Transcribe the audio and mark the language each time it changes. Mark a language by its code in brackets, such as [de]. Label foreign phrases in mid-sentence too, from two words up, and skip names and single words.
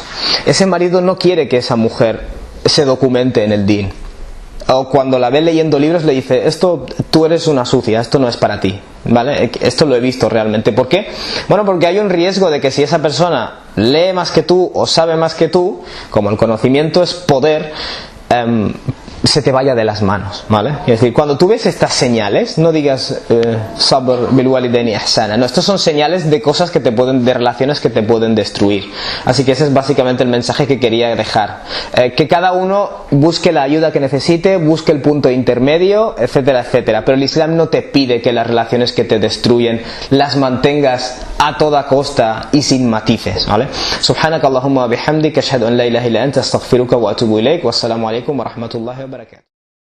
[es] Ese marido no quiere que esa mujer se documente en el din, o cuando la ve leyendo libros le dice: esto, tú eres una sucia, esto no es para ti, ¿vale? Esto lo he visto realmente. ¿Por qué? Bueno, porque hay un riesgo de que si esa persona lee más que tú o sabe más que tú, como el conocimiento es poder, se te vaya de las manos, ¿vale? Es decir, cuando tú ves estas señales, no digas [ar] صبر بالوالدين إحسانا, [es] no, estos son señales de cosas que te pueden, de relaciones que te pueden destruir. Así que ese es básicamente el mensaje que quería dejar, que cada uno busque la ayuda que necesite, busque el punto intermedio, etcétera, etcétera, pero el Islam no te pide que las relaciones que te destruyen las mantengas a toda costa y sin matices, ¿vale? [ar] سبحانك اللهم وبحمدك أشهد أن لا إله إلا أنت أستغفرك وأتوب إليك. والسلام عليكم ورحمة الله وبركاته.